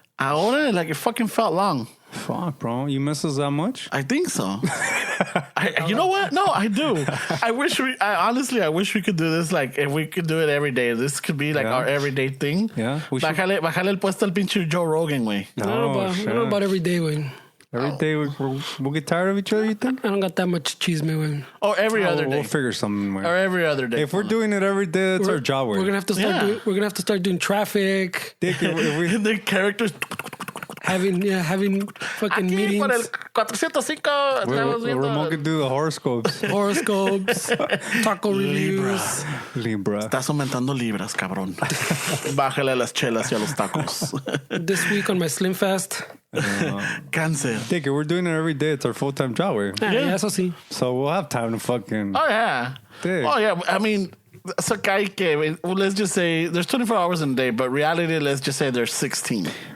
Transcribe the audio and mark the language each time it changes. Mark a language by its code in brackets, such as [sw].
[es] Ahora, [en] like it fucking felt long. Fuck, bro. You miss us that much? I think so. You know what? No, I do. I honestly wish we could do this. Like, if we could do it every day, this could be like our everyday thing. Yeah. [es] Bájale el puesto al pinche Joe Rogan, güey. [en] I don't know about every day, güey. Every day we'll get tired of each other, you think? I don't got that much cheese, güey. Or every other day. We'll figure something, man. Or every other day. If we're doing it every day, it's our job. We're gonna have to start. We're gonna have to start doing traffic. Dick, if the characters. Having fucking [es] Aquí [en] meetings. [es] por el 405. [en] Ramon could do the horoscopes. Horoscopes, taco reviews. Libra. [es] Estás aumentando libras, cabrón. Bájale a las chelas y a los tacos. [en] This week on my Slim Fast. [es] Cáncer. [en] Dick, if we're doing it every day, it's our full-time job, güey. Yeah, [es] eso sí. [en] So we'll have time to fucking... Oh, yeah. Dick. Oh, yeah. I mean, so let's just say there's 24 hours in a day, but reality, let's just say there's 16.